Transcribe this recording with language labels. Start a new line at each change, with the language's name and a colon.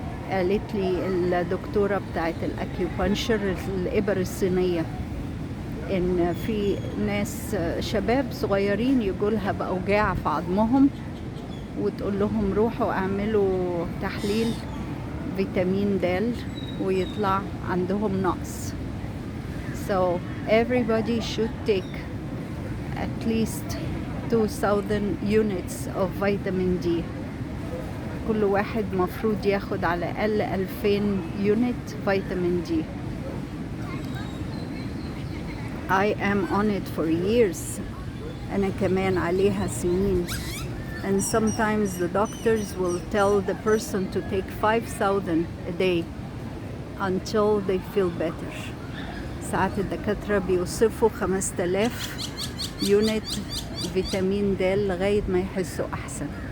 Arabic: قالت لي الدكتورة بتاعت الأكيوبانشر الإبر الصينية إن في ناس شباب صغيرين يجولها بأوجاع في عظمهم، وتقول لهم روحوا اعملوا تحليل فيتامين د ويطلع عندهم نقص.
English: So everybody should take at least 2000 units of vitamin D.
Arabic: كل واحد مفروض ياخد على الأقل 2000 unit vitamin D.
English: I am on it for years.
Arabic: أنا كمان عليها سنين.
English: And sometimes the doctors will tell the person to take 5,000 a day until they feel better.
Arabic: ساعات الدكاترة بيوصفوا 5000 يونت فيتامين د لغاية ما يحسوا أحسن.